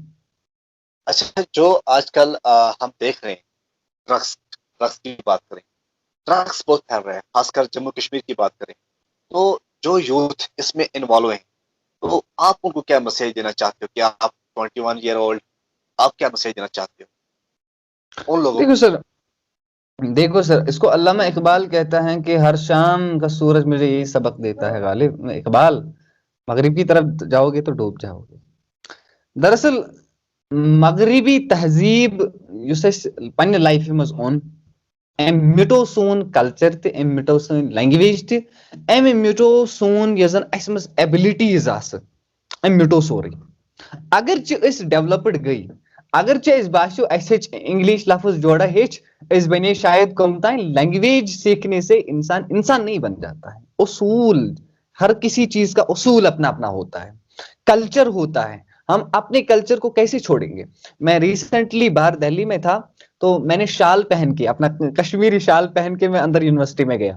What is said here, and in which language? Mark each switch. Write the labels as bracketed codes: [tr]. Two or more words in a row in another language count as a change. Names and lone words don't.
[hi] अच्छा, जो आजकल हम देख रहे हैं, ड्रग्स ड्रग्स की बात करें, ड्रग्स बहुत फैल रहे हैं, खासकर जम्मू कश्मीर की बात करें, तो जो यूथ इसमें इन्वॉल्व है, तो आप उनको क्या मैसेज देना चाहते हो कि आप 21 [en] year old, [hi] आप क्या मैसेज देना चाहते हो उन लोगों देखो को? सर, देखो सर, इसको अल्लामा इकबाल कहता है कि हर शाम का सूरज मुझे यही सबक देता है गालिब इकबाल, मगरिब की तरफ जाओगे तो डूब जाओगे। [ks] दरअसल मगरिबी तहजीब युस अस पन्ने लाइफ मज ओन, अम मिटो सोन कल्चर ते अम मिटो सोन लैंग्वेज ते अम मिटो सोन यस जन अस मज एबिलिटीज आस, अम मिटो सोरे। अगरचे अस डेवलप्ड गई, अगरचे अस बास्यो अस हेच इंग्लिश लफ्ज जोड़ा हेच, अस बने शायद कम ताई [hi] लैंग्वेज सीखने से इंसान इंसान नहीं बन जाता है। उसूल, हर किसी चीज का उसूल अपना अपना होता है, कल्चर होता है। हम अपने कल्चर को कैसे छोड़ेंगे? मैं रिसेंटली बाहर दिल्ली में था, तो मैंने शाल पहन के, अपना कश्मीरी शाल पहन के मैं अंदर यूनिवर्सिटी में गया।